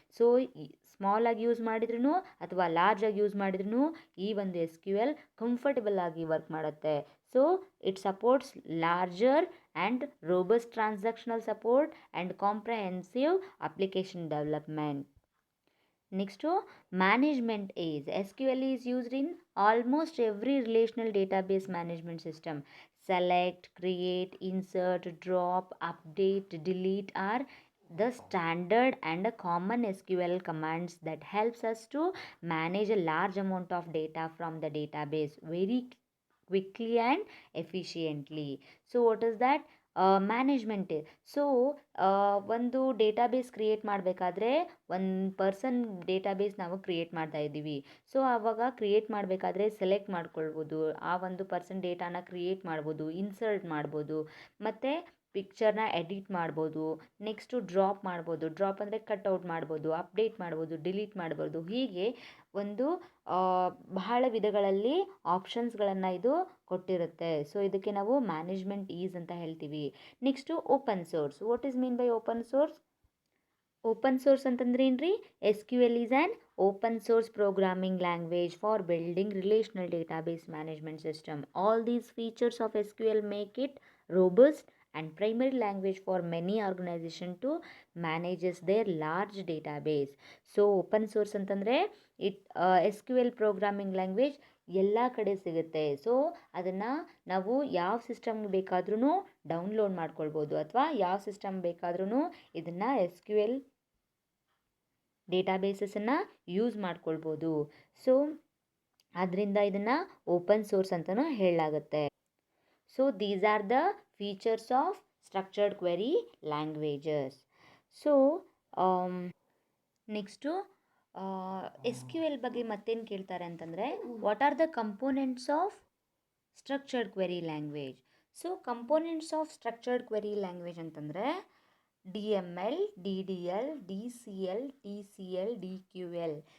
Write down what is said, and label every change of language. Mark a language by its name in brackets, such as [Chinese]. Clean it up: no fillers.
[Kannada] So small ಆಗಿ use ಮಾಡಿದ್ರೂ ಅಥವಾ ಲಾರ್ಜ್ ಆಗಿ ಯೂಸ್ ಮಾಡಿದ್ರೂ ಈ ಒಂದು ಎಸ್ ಕ್ಯೂ ಎಲ್ ಕಂಫರ್ಟಬಲ್ ಆಗಿ ವರ್ಕ್ ಮಾಡುತ್ತೆ. [English] So it supports larger and robust transactional support and comprehensive application development. Next, management is SQL is used in almost every relational database management system. Select, create, insert, drop, update, delete are the standard and common SQL commands that helps us to manage a large amount of data from the database very quickly and efficiently. So what is that? Management. [Kannada] So ಒಂದು database create ಮಾಡಬೇಕಾದ್ರೆ ಒಂದು person database ನಾವು create ಮಾಡ್ತಾ ಇದ್ದೀವಿ. So ಆವಾಗ create ಮಾಡಬೇಕಾದ್ರೆ select ಮಾಡ್ಕೊಳ್ಬೋದು, ಆ ಒಂದು ಪರ್ಸನ್ ಡೇಟಾನ ಕ್ರಿಯೇಟ್ ಮಾಡ್ಬೋದು, ಇನ್ಸರ್ಟ್ ಮಾಡ್ಬೋದು, ಮತ್ತು ಪಿಕ್ಚರ್ನ ಎಡಿಟ್ ಮಾಡ್ಬೋದು. ನೆಕ್ಸ್ಟು ಡ್ರಾಪ್ ಮಾಡ್ಬೋದು, ಡ್ರಾಪ್ ಅಂದರೆ ಕಟ್ಔಟ್ ಮಾಡ್ಬೋದು, ಅಪ್ಡೇಟ್ ಮಾಡ್ಬೋದು, ಡಿಲೀಟ್ ಮಾಡ್ಬೋದು. ಹೀಗೆ ಒಂದು ಬಹಳ ವಿಧಗಳಲ್ಲಿ ಆಪ್ಷನ್ಸ್ಗಳನ್ನು ಇದು ಕೊಟ್ಟಿರುತ್ತೆ. ಸೊ ಇದಕ್ಕೆ ನಾವು ಮ್ಯಾನೇಜ್ಮೆಂಟ್ ಈಸ್ ಅಂತ ಹೇಳ್ತೀವಿ. Next open source. [English] What is mean by open source? [Kannada] Open source ಅಂತಂದ್ರೆ ಏನ್ರಿ? [English] S Q L is an open source programming language for building relational database management system. All these features of S Q L make it robust and primary language for many organization to manages their large database. [Kannada] So open source ಅಂತಂದರೆ S Q L programming language ಎಲ್ಲ ಕಡೆ ಸಿಗುತ್ತೆ. So ಅದನ್ನು ನಾವು ಯಾವ system ಬೇಕಾದ್ರೂ download ಮಾಡ್ಕೊಳ್ಬೋದು, ಅಥವಾ ಯಾವ ಸಿಸ್ಟಮ್ ಬೇಕಾದ್ರೂ ಇದನ್ನು ಎಸ್ ಕ್ಯೂ ಎಲ್ ಡೇಟಾಬೇಸಸನ್ನು ಯೂಸ್ ಮಾಡ್ಕೊಳ್ಬೋದು. ಸೊ ಅದರಿಂದ ಇದನ್ನು ಓಪನ್ ಸೋರ್ಸ್ ಅಂತಲೂ ಹೇಳಲಾಗುತ್ತೆ. [English] So these are the features of structured query languages. [Kannada] So next S Q L ಬಗ್ಗೆ ಮತ್ತೇನು ಕೇಳ್ತಾರೆ ಅಂತಂದರೆ, [English] What are the components of structured query language. [Kannada] So components of structured query language ಅಂತಂದರೆ D M L, D D L, D C L, T C L, D Q L.